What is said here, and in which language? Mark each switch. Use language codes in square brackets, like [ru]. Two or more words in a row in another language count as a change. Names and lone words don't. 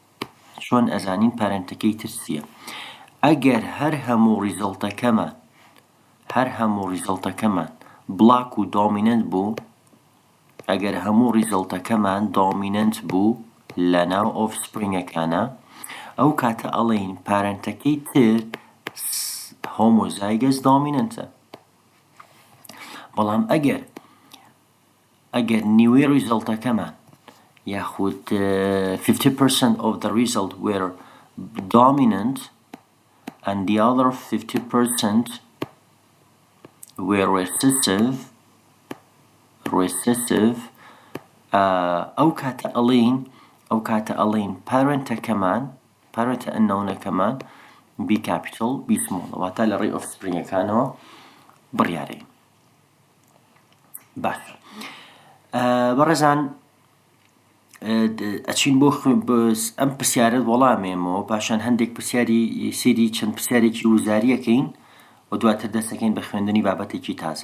[ckb] ئەگەر هەر هەموو ریزەڵتەکەمان بلاک و دۆمینەنت بوو، ئەگەر هەموو ریزەڵتەکەمان دۆمینەنت بوو لەناو ئۆفسپرینگەکانە ئەو کاتە ئەڵێین پارەنتەکەی تر هۆمۆزایگەس دۆمینەنتە. بەڵام ئەگەر نیوەی ریزەڵتەکەمان یاخود [en] 50% of the result were dominant and the other 50% were recessive [ckb] ئەو کاتە ئەڵێن پارەنتە ئەنۆنەکەمان [en] B capital B small [ckb] واتە لە ڕێی ئۆفسپرینگەکانەوە بڕیارەین. باش بەڕێزان ئەچین بۆ ئەم پرسیارەت وەڵامێمەوە پاشان هەندێک سێری چەند پرسیارێکی وزاریەکەین و دواتر دەستەکەین بە خوێندنی بابەتێکی تازە.